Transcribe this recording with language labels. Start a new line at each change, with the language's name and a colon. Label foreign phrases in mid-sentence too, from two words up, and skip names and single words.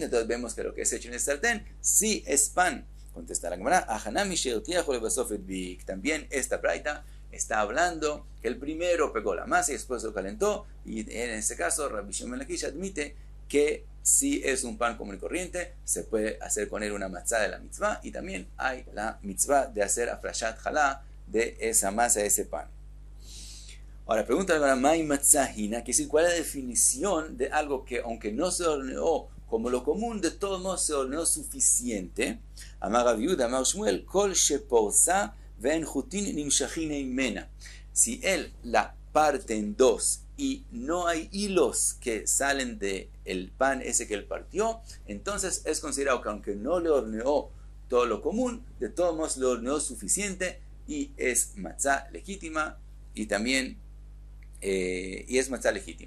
Spanish: Entonces vemos que lo que es hecho en el sartén sí es pan. Contesta la Gemara, también esta braita está hablando que el primero pegó la masa y después lo calentó, y en este caso Rabbi Shimon ben Lakish admite que si es un pan común y corriente, se puede hacer con él una matzah de la mitzvah, y también hay la mitzvah de hacer
Hebrew: הפרשת חלה
Spanish: de esa masa, de ese pan. Ahora, pregunta la Gemara,
Hebrew: ¿מאי מצה הינא?
Spanish: Que es decir, ¿cuál es la definición de algo que aunque no se horneó como lo común, de todos modos se horneó suficiente?
Hebrew: אמר רב יהודה, אמר שמואל, כל שפורסה ואין חוטין נמשכין ממנה.
Spanish: Si él la parte en dos y no hay hilos que salen del pan ese que él partió, entonces es considerado que aunque no le horneó todo lo común, de todos modos le horneó suficiente y es matzah legítima, y también es matzah legítima.